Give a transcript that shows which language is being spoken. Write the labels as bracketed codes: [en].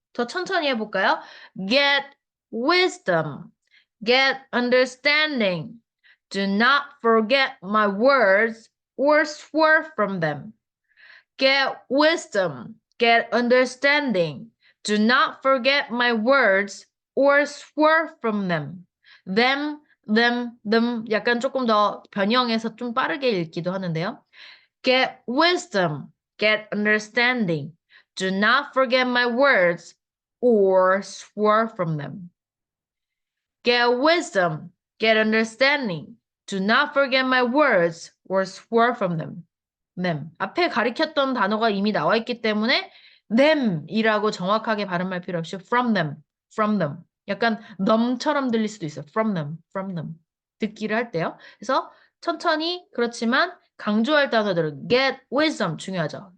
[en] 더 천천히 해볼까요? Get wisdom, get understanding. Do not forget my words or swerve from them. Get wisdom, get understanding. Do not forget my words or swerve from them. [ko] Them, 약간 조금 더 변형해서 좀 빠르게 읽기도 하는데요. [en] Get wisdom, get understanding. Do not forget my words or swerve from them. Get wisdom, get understanding. Do not forget my words or swerve from them. [ko] 앞에 가리켰던 단어가 이미 나와 있기 때문에 them이라고 정확하게 발음할 필요 없이 from them. 약간 them처럼 들릴 수도 있어요. from them. 듣기를 할 때요. 그래서 천천히 그렇지만 강조할 단어들은 get wisdom 중요하죠.